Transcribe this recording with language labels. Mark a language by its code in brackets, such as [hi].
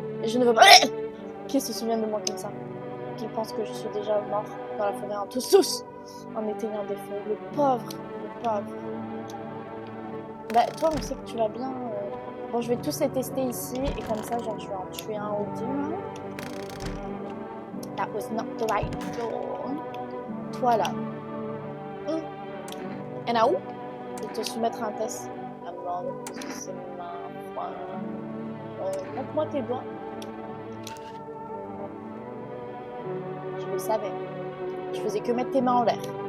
[fr] Et je ne veux pas qu'ils se souviennent de moi comme ça. Qu'ils pensent que je suis déjà mort dans la forêt en tous en éteignant des feux. Le pauvre, le pauvre. Bah, toi, on sait que tu vas bien. Bon, je vais tous les tester ici. Et comme ça, genre, je vais en tuer un ou deux. [en] That was not the right door. [fr] Toi, là. Et là où? Je vais te soumettre à un test. Ah non, c'est ma foi. Montre-moi tes doigts. Je le savais. Je faisais que mettre tes mains en l'air.